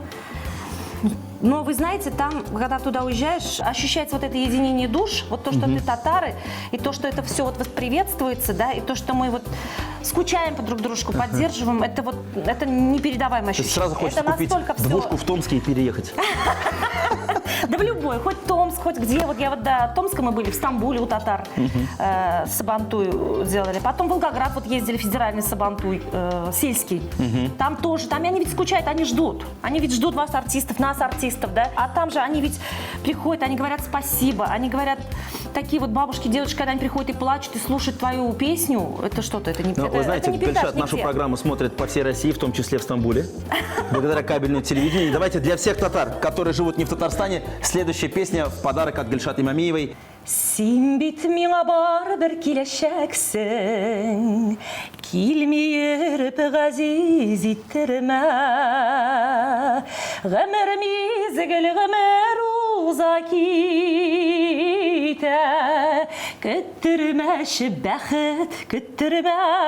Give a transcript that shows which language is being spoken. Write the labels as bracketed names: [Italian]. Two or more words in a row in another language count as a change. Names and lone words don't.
[Russian] Но вы знаете, там, когда туда уезжаешь, ощущается вот это единение душ, вот то, что ты татары, и то, что это все вот приветствуется, да, и то, что мы вот скучаем по друг дружку, поддерживаем, это вот, это непередаваемое То есть ощущение. сразу хочется Это купить настолько всё- двушку в Томске и переехать. Да в любой, хоть Томск, хоть где. Вот я вот до Томска мы были, в Стамбуле у татар сабантуй делали. Потом в Волгоград вот ездили, федеральный сабантуй, сельский. Там тоже, там они ведь скучают, они ждут. Они ведь ждут вас, артистов, нас, артистов, да. А там же они ведь приходят, они говорят спасибо, они говорят, такие вот бабушки, дедушки, когда они приходят и плачут, и слушают твою песню, это что-то, это не Но, это, вы знаете, это не передашь Гульшат, нашу нигде. программу смотрят по всей России, в том числе в Стамбуле, благодаря кабельному телевидению. И давайте для всех татар, которые живут не в Татарстане, следующая песня в подарок от Гульшат Имамиевой. [Tatar] Син бит миңа барыбер киләчәксең, килмиер ғазиз иттермә. Гомер мизгел, гомер уза китә, көттермәші бәхет, көттермә.